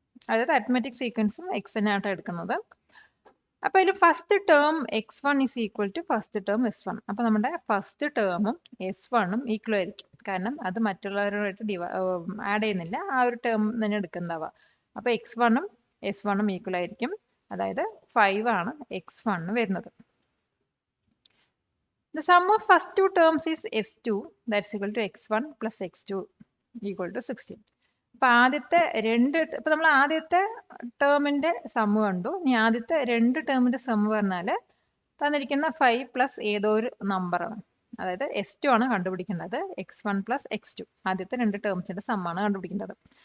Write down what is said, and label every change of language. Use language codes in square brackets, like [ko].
[ml] അതായത് arithmetic സീക്വൻസും XN ആയിട്ടാണ് എടുക്കുന്നത്. അപ്പൊ അതിൽ first term X1 is equal to first term S1. അപ്പൊ നമ്മുടെ ഫസ്റ്റ് ടേമും S1ഉം ഈക്വൽ ആയിരിക്കും. കാരണം അത് മറ്റുള്ളവരുമായിട്ട് ആഡ് ചെയ്യുന്നില്ല, ആ ഒരു ടേം തന്നെ എടുക്കുന്നതാവുക. അപ്പൊ X1ഉം S1ഉം ഈക്വൽ ആയിരിക്കും. അതായത് 5 ആണ് X1 വരുന്നത്. [en] The sum of first two terms is S2, that's equal to X1 plus X2 equal to 16. [ml] അപ്പൊ ആദ്യത്തെ ഇപ്പൊ നമ്മൾ ആദ്യത്തെ ടേമിന്റെ സമ്മ് കണ്ടു. ഇനി ആദ്യത്തെ 2 ടേമിന്റെ സമ്മ് പറഞ്ഞാൽ തന്നിരിക്കുന്ന 5 പ്ലസ് ഏതോ ഒരു നമ്പറാണ്. അതായത് S2 ആണ് കണ്ടുപിടിക്കേണ്ടത്. X1 പ്ലസ് X2 ആദ്യത്തെ 2 ടേംസിന്റെ സമ്മാണ് കണ്ടുപിടിക്കേണ്ടത്.